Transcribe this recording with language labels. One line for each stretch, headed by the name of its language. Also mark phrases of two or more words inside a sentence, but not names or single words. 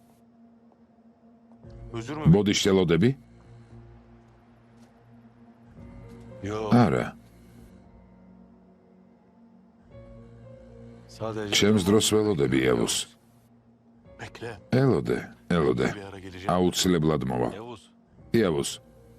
Turkish: Özür mü?
Georgian: ბოდიშ შელოდები?
Turkish: Yok.
Georgian: არა.
Turkish: Sadece
Georgian: ჩემს დროს ველოდები, ევუს.
Turkish: bekle.
Georgian: ელოდე.
Turkish: Bir ara geleceğim.
Georgian: აუცილებლად მოვა.
Turkish: Yavuz.
Georgian: იავუს,